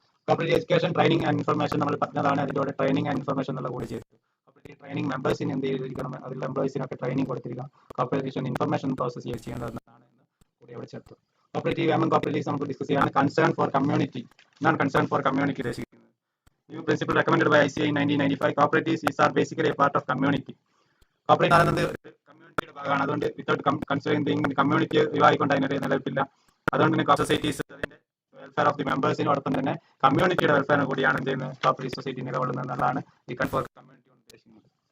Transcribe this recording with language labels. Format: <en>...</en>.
<ml>Cooperative education, training and information നമ്മൾ പറഞ്ഞതാണ്. അതിലൂടെ ട്രെയിനിങ് ആൻഡ് ഇൻഫർമേഷൻ എന്നുള്ള കൂടി ചെയ്തു. കോപ്പറേറ്റീവ് ട്രെയിനിങ് മെമ്പേഴ്സിന് എന്ത് ചെയ്തിരിക്കണം, അതിലുള്ള എംപ്ലോയീസിനൊക്കെ ട്രെയിനിങ് കൊടുത്തിരിക്കണം. കോപ്പറേറ്റീവ് ഇൻഫർമേഷൻ പ്രോസസ് ചെയ്യേണ്ടതാണ് കൂടി അവിടെ ചേർത്തു. കോപ്പറേറ്റീവ് അമംഗ് കോപ്പറേറ്റീവ്സ് നമുക്ക് ഡിസ്കസ് ചെയ്യാൻ കൺസേൺ ഫോർ കമ്മ്യൂണിറ്റി. എന്താണ് കൺസേൺ ഫോർ കമ്മ്യൂണിറ്റി ഉദ്ദേശിക്കുന്നത്?</ml> <en>New principle recommended by ICA in 1995. Cooperatives are basically a part of community.</en> <ml>Cooperative ആണെന്നത് കമ്മ്യൂണിറ്റിയുടെ ഭാഗമാണ്. അതുകൊണ്ട്</ml> <en>without considering community</en> <ml>ഒഴിവായിക്കൊണ്ട് അതിനൊരു നിലനിൽപ്പില്ല. അതുകൊണ്ട് തന്നെ സൊസൈറ്റീസ് അതിന്റെ വെൽഫെയർ ഓഫ് ദി മെമ്പേഴ്സിനോടൊപ്പം തന്നെ കമ്മ്യൂണിറ്റിയുടെ വെൽഫെയർ കൂടിയാണ് എന്ത് ചെയ്യുന്നത്, കോപ്പറേറ്റീവ് സൊസൈറ്റി നിലകൊള്ളുന്നത് എന്നുള്ളതാണ് ഈ കൺഫോർ കമ്മ്യൂണിറ്റി കൊണ്ട് ഉദ്ദേശിക്കുന്നത്.</ml>